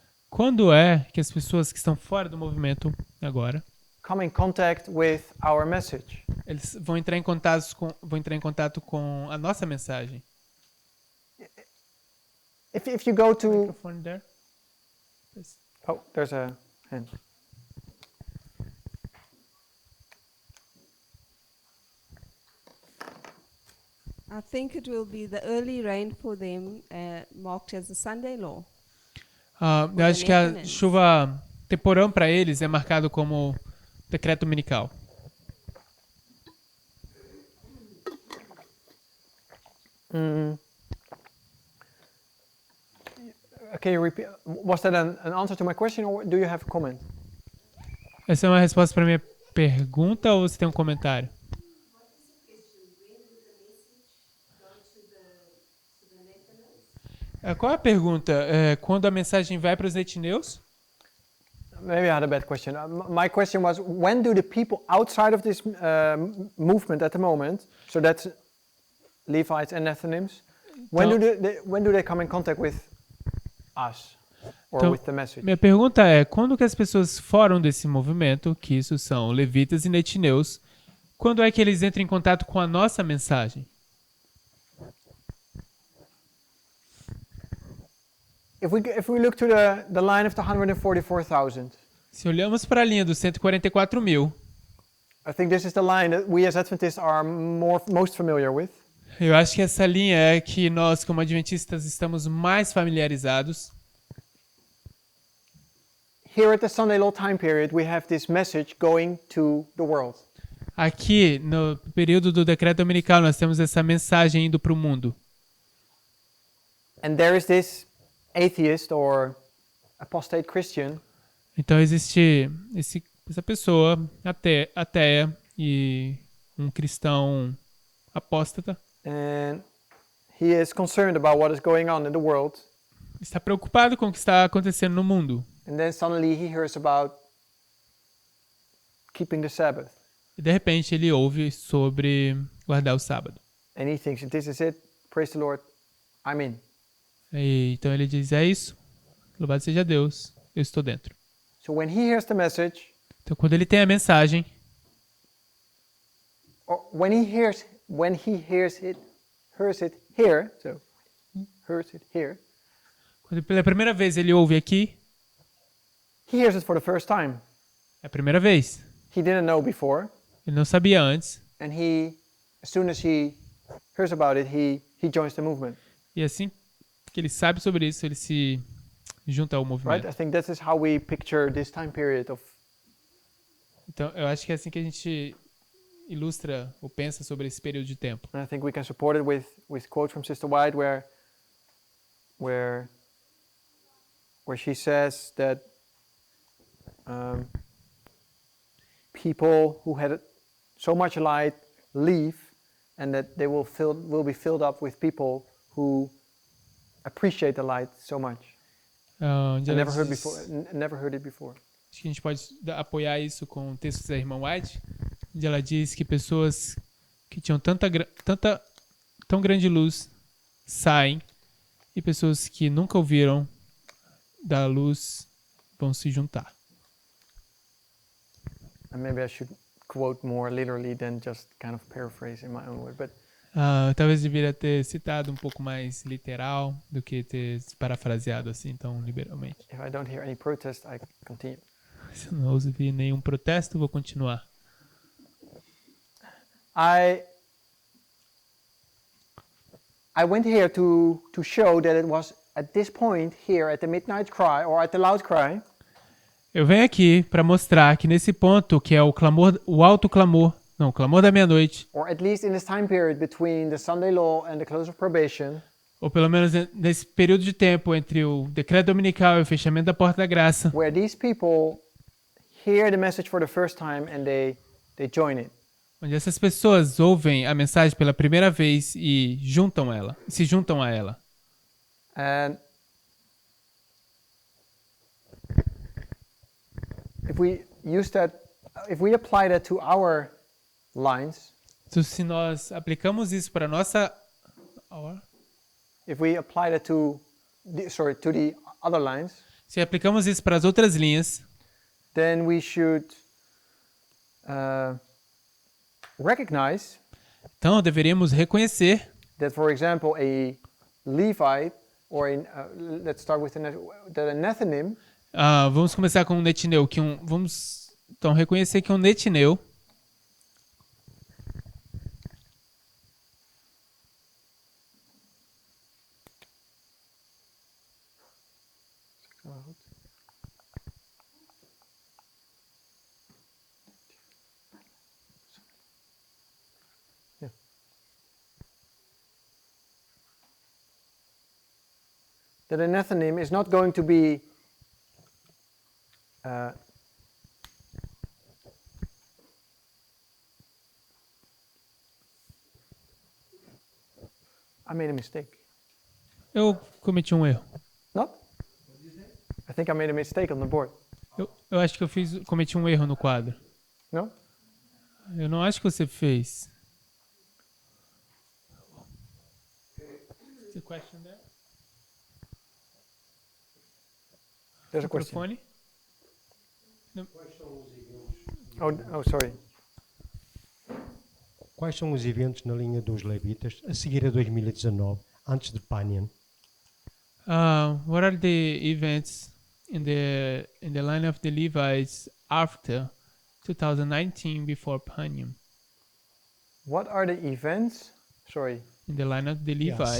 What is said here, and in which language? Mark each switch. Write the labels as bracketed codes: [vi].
[pt] quando é que as pessoas que estão fora do movimento agora, [en] come in contact with our message? [pt] eles vão entrar em contato com a nossa mensagem? [en] If you go to, Microphone there. Yes. oh, there's a hand. I think it will be the early rain for them, marked as a Sunday law. [pt] Eu acho que a chuva temporã para eles é marcado como decreto dominical. [en] Can you repeat? Was that an answer to my question, or do you have a comment? [pt] Essa é uma resposta para minha pergunta ou você tem um comentário? Qual é a pergunta? Quando a mensagem vai para os netineus? [en] Maybe I had a bad question. My question was, when do the people outside of this movement at the moment, so that's Levites and Nethinims, when do they come in contact with us or [pt] Então, [en] with the message? [pt] minha pergunta é, quando que as pessoas fora desse movimento, que isso são levitas e netineus, quando é que eles entram em contato com a nossa mensagem? [en] If we look to the line of the 144,000, [pt] Se olhamos para a linha dos 144 mil, [en] I think this is the line that we as Adventists are most familiar with. [pt] eu acho que essa linha é que nós, como adventistas, estamos mais familiarizados. [en] Here at the Sunday Law time period, we have this message going to the world. [pt] Aqui, no período do decreto dominical, nós temos essa mensagem indo para o mundo. [en] And there is this atheist or apostate Christian [pt] Então existe essa pessoa ateia e um cristão apóstata. [en] and he is concerned about what is going on in the world. [pt] Está preocupado com o que está acontecendo no mundo. [en] And then suddenly he hears about keeping the Sabbath. [pt] E de repente ele ouve sobre guardar o sábado. [en] And he thinks, this is it, praise the Lord, I'm in. [pt] E, então ele diz, é isso, louvado seja Deus, eu estou dentro. [en] So when he hears the message, [pt] Então quando ele tem a mensagem, [en] or when he hears it here, so he hears it here, [pt] quando pela primeira vez ele ouve aqui, [en] he hears it for the first time. [pt] é a primeira vez. [en] He didn't know before, [pt] Ele não sabia antes. [en] and as soon as he hears about it, he joins the movement. [pt] E assim que ele sabe sobre isso, ele se junta ao [en] Right? [pt] movimento. [en] I think that is how we picture this time period of. [pt] Então eu acho que é assim que a gente ilustra ou pensa sobre esse período de tempo. [en] And I think we can support it with quotes from Sister White where she says that people who had so much light leave, and that they will be filled up with people who appreciate the light so much. [pt] Onde [en] I [pt] ela [en] never [pt] diz- [en] never heard it before. [pt] Acho que a gente pode apoiar isso com textos da irmã White, onde ela diz que pessoas que tinham tão grande luz saem e pessoas que nunca ouviram da luz vão se juntar. [en] And maybe I should quote more literally than just kind of paraphrase in my own word, but [pt] Talvez deveria ter citado um pouco mais literal do que ter parafraseado assim tão liberalmente. [en] if I don't hear any protest, I continue. [pt] Se eu não ouvi nenhum protesto, vou continuar. [en] I went here to show that it was at this point here at the midnight cry or at the loud cry [pt] Eu venho aqui para mostrar que nesse ponto, que é o clamor, o alto clamor, não, o clamor da meia-noite, [en] or at least in this time period between the Sunday law and the close of probation, [pt] ou pelo menos nesse período de tempo entre o decreto dominical e o fechamento da porta da graça, [en] where these people hear the message for the first time and they join it. [pt] onde essas pessoas ouvem a mensagem pela primeira vez e se juntam a ela. [en] And if we apply that to our lines, [pt] Então, se nós aplicamos isso para nossa [en] if we apply that to the other lines, [pt] se aplicamos isso para as outras linhas, [en] then we should recognize [pt] então deveríamos reconhecer [en] that, for example, a Levite or let's start with that a Nethinim [pt] vamos começar com um netineu, vamos então reconhecer que um netineu [en] that a Nethinim is not going to be I made a mistake. [pt] Eu cometi um erro. [en] Not? I think I made a mistake on the board. [pt] Eu acho que cometi um erro no quadro. [en] No? [pt] Eu não acho que você fez. [en] There's a question there. There's a question. [pt] Microfone. [en] Oh, sorry. [pt] Quais são os eventos na linha dos Levitas a seguir a 2019, antes de Panion? [en] What are the events in the line of the Levites after 2019 before Panium? What are the events? Sorry. In the line of the Levites.